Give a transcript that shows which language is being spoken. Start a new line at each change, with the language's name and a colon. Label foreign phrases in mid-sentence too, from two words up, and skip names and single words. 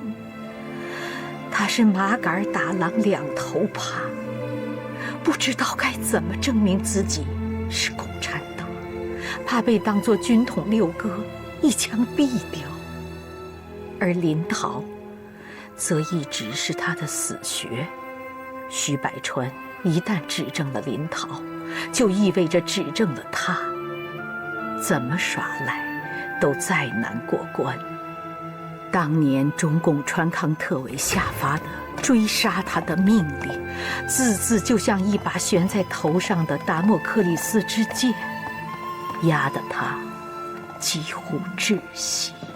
Chinese: 他是麻杆打狼兩頭怕，不知道該怎麼證明自己是共產黨，怕被當作軍統六哥一槍斃掉。而林桃則一直是他的死穴。徐百川一旦指證了林桃，就意味着指證了他，怎麼耍賴都再難過關。當年中共川康特委下發的追殺他的命令，字字就像一把懸在頭上的達莫克里斯之劍，壓得他幾乎窒息。